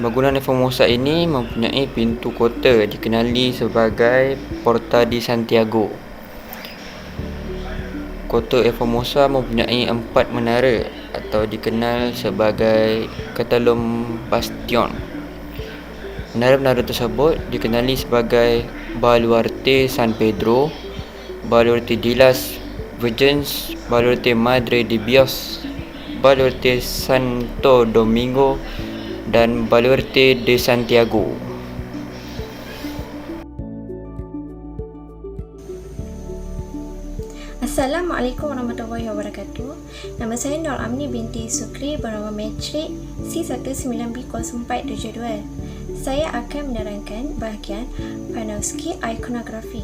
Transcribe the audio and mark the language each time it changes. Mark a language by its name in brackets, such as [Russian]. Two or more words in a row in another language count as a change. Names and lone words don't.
[Malay] Bangunan Formosa ini mempunyai pintu kota dikenali sebagai Porta di Santiago. Kota Formosa mempunyai 4 menara atau dikenal sebagai Catalum Bastion. Menara-menara tersebut dikenali sebagai Baluarte San Pedro, Baluarte de las Virgens, Baluarte Madre de Dios, Baluarte Santo Domingo, dan Baluarte de Santiago. [Arabic] السلام عليكم ورحمة الله وبركاته. [Malay] Nama saya Nur Amni binti Sukri bernama metrik C19B0472. Saya akan menerangkan bahagian Panofsky Iconography.